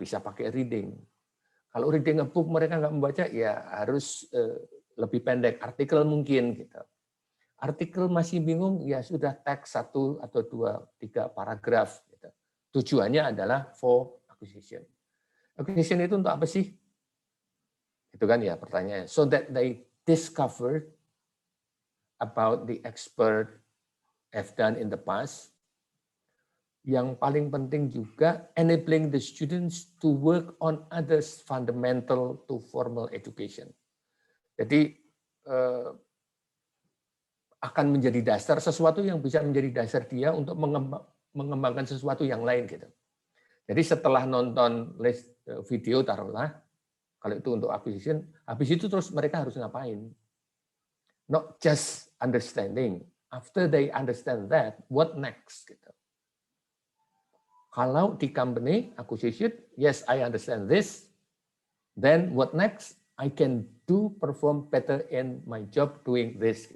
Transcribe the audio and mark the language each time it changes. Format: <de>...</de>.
<id>Bisa pakai reading. Kalau</id> <en>reading a book</en> <id>mereka nggak membaca, ya harus lebih pendek, artikel mungkin gitu. Artikel masih bingung, ya sudah teks 1 atau 2, 3 paragraf. Gitu. Tujuannya adalah</id> <en>for acquisition.</en> <id>Acquisition itu untuk apa sih? Itu kan ya pertanyaannya.</id> <en>So that they discover about the expert have done in the past.</en> <id>Yang paling penting juga</id> <en>enabling the students to work on others fundamental to formal education. Jadi</en> <id>akan menjadi dasar, sesuatu yang bisa menjadi dasar dia untuk mengembangkan sesuatu yang lain gitu. Jadi setelah nonton video taruhlah, kalau itu untuk acquisition, habis itu terus mereka harus ngapain?</id> <en>Not just understanding. After they understand that, what next? Gitu.</en> <id>Kalau di</id> <en>company acquisition, yes, I understand this. Then what next? I can perform better in my job doing this.</en>